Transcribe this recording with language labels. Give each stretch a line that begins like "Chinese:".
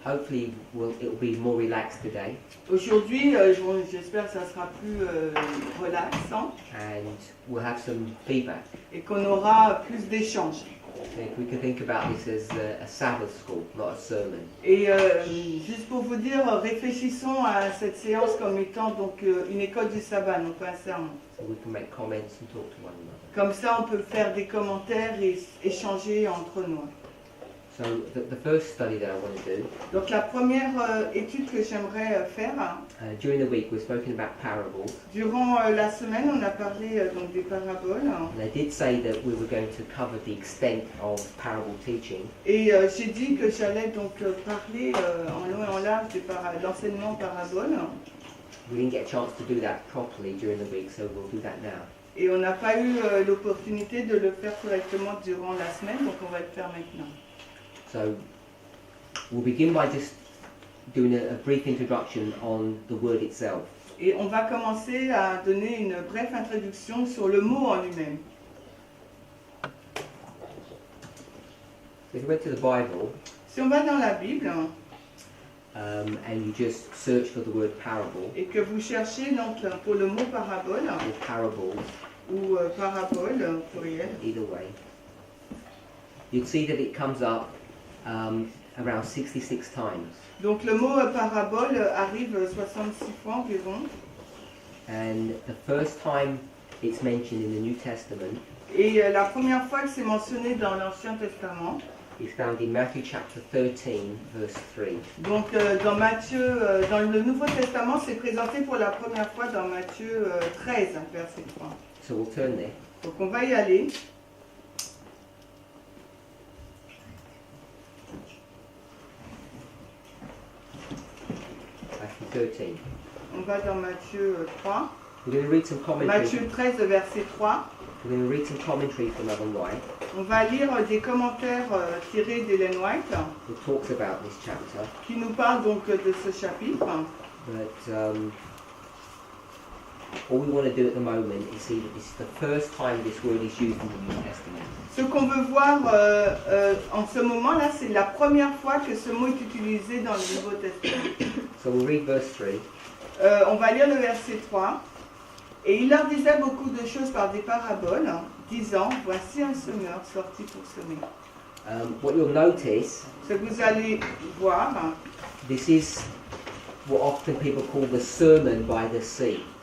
English: it will be more relaxed today.
French: Aujourd'hui, j'espère que ça sera plus relaxant
English: And we'll have some feedback.
French: et qu'on aura plus d'échanges.
English: So if we can think about this as a Sabbath school, not a sermon.
French: Et juste pour vous dire, réfléchissons à cette séance comme étant donc une école du sabbat, non pas un sermon.
English: So we can make comments and talk to one another.
French: Comme ça, on peut faire des commentaires et échanger entre nous.
English: So the first study that I want to do,
French: Donc la première étude que j'aimerais faire,
English: during the week we've spoken about parables.
French: durant la semaine, on a parlé donc des paraboles.
English: And I did say that we were going to cover the extent of parable teaching.
French: Et j'ai dit que j'allais donc parler en long et en large de l'enseignement parabole.
English: We didn't get a chance to do that properly during the week, so we'll do that now.
French: Et on n'a pas eu l'opportunité de le faire correctement durant la semaine, donc on va le faire maintenant.
English: So we'll begin by just doing a brief introduction on the word itself.
French: Et on va commencer à donner une brève introduction sur le mot en lui-même.
English: So if you went to the Bible
French: Si on va dans la Bible
English: and you just search for the word parable
French: et que vous cherchez donc pour le mot parabole
English: or parables,
French: ou parabole au pluriel,
English: either way, you'd see that it comes up around 66 times.
French: donc le mot parabole arrive 66 fois environ.
English: And the first time it's mentioned in the New Testament
French: Et la première fois que c'est mentionné dans l'Ancien Testament,
English: is found in Matthew chapter 13, verse 3.
French: donc dans Matthieu, dans le Nouveau Testament, c'est présenté pour la première fois dans Matthieu 13, verset 3.
English: So we'll turn there.
French: Donc on va y aller.
English: Matthew 13.
French: On va dans Matthieu 3.
English: We're going to read some commentary.
French: Matthieu 13, verset 3.
English: We're going to read some commentary from Ellen White
French: On va lire des commentaires tirés d'Ellen White
English: who talks about this chapter.
French: qui nous parlent donc de ce chapitre.
English: But all we want to do at the moment is see that this is the first time this word is used in the New Testament.
French: Ce qu'on veut voir en ce moment-là, c'est la première fois que ce mot est utilisé dans le Nouveau Testament.
English: So we'll read verse 3.
French: On va lire le verset 3. Et il leur disait beaucoup de choses par des paraboles, disant, voici un semeur sorti pour semer.
English: What you'll notice,
French: Ce que vous allez voir,
English: this is what often people call the sermon by the sea.